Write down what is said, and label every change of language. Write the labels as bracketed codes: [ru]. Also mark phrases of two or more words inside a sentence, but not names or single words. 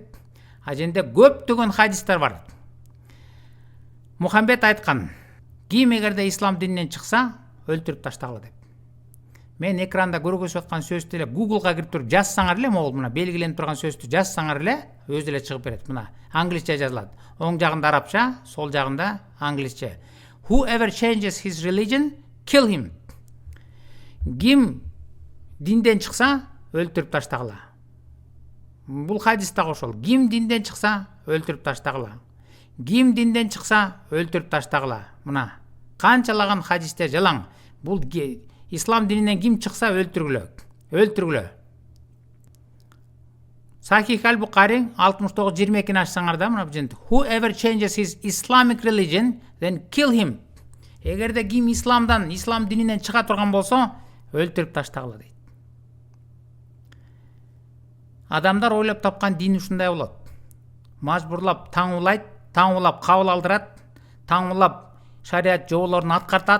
[ky] Аженде көптөгөн хадистер бар. Мухаммед айткан: ким эгерде ислам дининен чыкса, өлтүрүп таштагыла деп. Мен экранда көргөзүп аткан сөздү эле Google'га кирип туруп жазсаңар эле, могул мына белгиленип турган сөздү жазсаңар эле, өзү эле чыгып берет. Мына англисче жазылат. Оң жагында арабча, сол жагында англисче. [en] Whoever changes his religion, kill him. [ky] Ким динден чыкса өлтүрүп таштагыла. Бул хадис дагы ошол. Ким динден чыкса өлтүрүп таштагыла. Ким динден чыкса өлтүрүп таштагыла. Мына канчалаган хадистер жалаң. Бул ислам дининен ким чыкса өлтүргүлө. Өлтүргүлө. Сахих аль-Бухари 69:22 ачсаңар мына бул [en] whoever changes his Islamic religion then kill him. [ky] Эгерде ким ислам дининен чыга турган болсо өлтүрүп таштагыла дейт. Адамдар ойлоп тапкан дин ушундай болот. Мажбурлап таңуулайт, таңуулап кабыл алдырат, таңуулап шарият жоболорун аткартат.